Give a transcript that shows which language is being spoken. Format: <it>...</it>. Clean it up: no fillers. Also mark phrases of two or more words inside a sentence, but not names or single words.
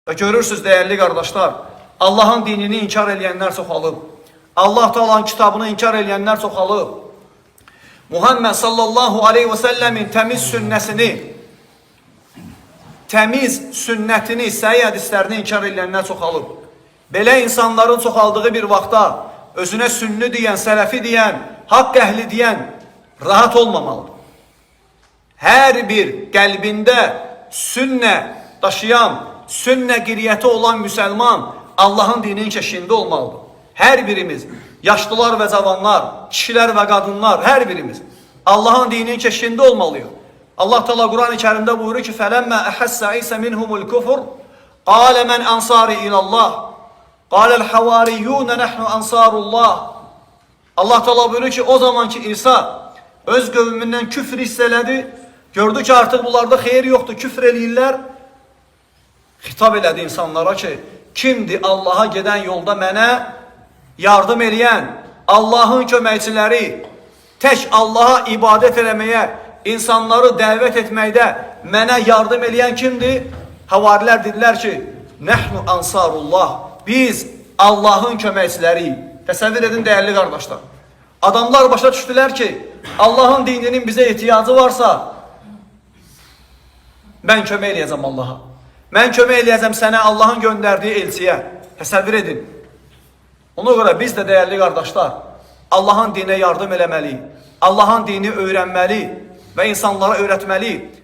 <tr>Və görürsünüz değerli kardeşler, Allah'ın dinini inkar edenler çoxalıb. Allah Taala'nın kitabını inkar edenler çoxalıb. Muhammed sallallahu aleyhi ve sellemin temiz sünnetini,</tr> <az>səhih hədislərini inkar edenler çoxalıb. Belə insanların çoxaldığı bir vaxtda özüne sünni diyen, sələfi diyen, haqq əhli diyen rahat olmamalıdır. Her bir qəlbində sünnə daşıyan, sünnə qiriyyəti olan müsəlman Allah'ın dininin keşiyində olmalıdır.</az> <tr>Her birimiz, yaşlılar ve cavanlar, kişiler ve kadınlar, her birimiz Allah'ın dininin keşiyində olmalıyıq. Allah Teala Kur'an-ı Kerim'de buyuruyor ki</tr> <ar>فَلَمَّا أَحَسَّ عِيسَ مِنْهُمُ الْكُفُرُ قَالَ مَنْ أَنْصَارِ إِلَى اللّٰهِ قَالَ الْحَوَارِيُّونَ نَحْنُ أَنْصَارُ اللّٰهِ</ar> <tr>Allah Teala buyuruyor ki</tr> <az>o zamanki İsa öz qövmündən küfr hissələdi. Gördü ki artık bunlarda xeyir yoktu, küfr eləyirlər. Hitap elədi insanlara ki kimdir Allah'a giden yolda mənə yardım eləyən, Allah'ın köməkçiləri, tək Allah'a ibadet eləməyə, insanları dəvət etməkdə mənə yardım eləyən kimdir? Havarilər dedilər ki,</az> <ar>نَحْنُ أَنْصَارُ اللّٰهِ,</ar> <az>biz Allah'ın köməkçiləriyik. Təsəvvür edin</az> <tr>değerli kardeşler.</tr> <az>Adamlar başa düşdülər ki, Allah'ın dininin bize ihtiyacı varsa, ben kömək eləyəcəm Allah'a. Mən kömək eləyəcəm sənə Allah'ın göndərdiyi elçiyə. Təsəvvür edin.</az> <tr>Ona göre biz de değerli kardeşler, Allah'ın dinine yardım eləməliyik. Allah'ın dinini öğrenmeli ve insanlara öğretmeli.</tr>